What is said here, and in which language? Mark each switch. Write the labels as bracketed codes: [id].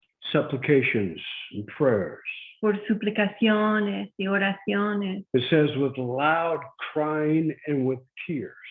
[en] Supplications and prayers [es] por suplicaciones y oraciones. [en] It says with loud crying and with tears.